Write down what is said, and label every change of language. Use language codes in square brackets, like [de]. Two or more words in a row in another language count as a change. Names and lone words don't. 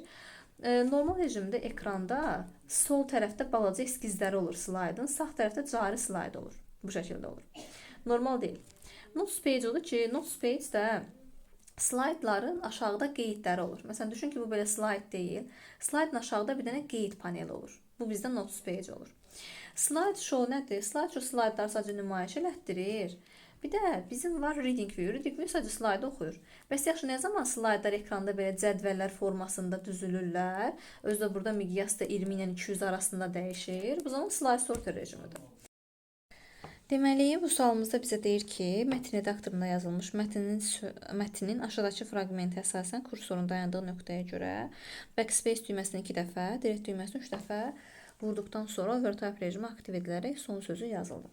[az] Normal rejimdə ekranda sol tərəfdə balaca eskizləri olur slaydın, sağ tərəfdə cari slayd olur. Bu şəkildə olur. Normal deyil. [en] Notes page [az] odur ki, [en] Notes page-də [az] slaydların aşağıda qeydləri olur. Məsələn, düşün ki, bu belə slayd deyil. Slaydın aşağıda bir dənə qeyd paneli olur. Bu bizdə [en] Notes page [az] olur. [en] Slide show [az] nədir? [en] Slide show [az] slaydları sadəcə nümayiş elətdirir. Bir də bizim var [en] reading view. Reading view [az] sadəcə slaydı oxuyur. Bəs yaxşı, nə zaman slaydlar ekranda belə cədvəllər formasında düzülürlər? Özdə burada miqyas da 20 ilə 200 arasında dəyişir. Bu zaman [en] slide sorter [az] rejimidir. Deməli, bu sualımızda bizə deyir ki, mətn redaktorunda yazılmış mətnin aşağıdakı fraqmenti əsasən kursorun dayandığı nöqtəyə görə backspace düyməsini 2 dəfə, delete düyməsini 3 dəfə vurduqdan sonra overtype rejimi aktiv edilərək son sözü yazıldı.